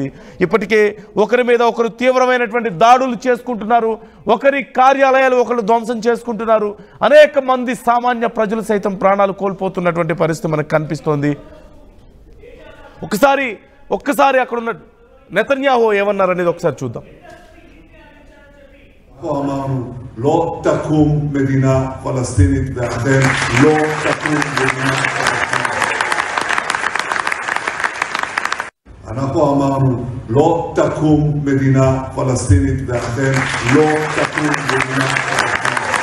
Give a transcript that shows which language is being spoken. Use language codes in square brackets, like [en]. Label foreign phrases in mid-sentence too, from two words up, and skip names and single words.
[te] ఇప్పటికే ఒకరి మీద ఒకరు తీవ్రమైనటువంటి దాడులు చేసుకుంటున్నారు. ఒకరి కార్యాలయాలు ఒకరు ధ్వంసం చేసుకుంటున్నారు. అనేక మంది సామాన్య ప్రజలు సైతం ప్రాణాలు కోల్పోతున్నటువంటి పరిస్థితి మనకు కనిపిస్తోంది. ఒక్కసారి అక్కడున్న నెతన్యాహు ఏమన్నారు అనేది ఒకసారి చూద్దాం. [he] לא תקום מדינה פלסטינית ואכן לא תקום מדינה פלסטינית. אנחנו אמרנו לא תקום מדינה פלסטינית ואכן לא תקום מדינה פלסטינית.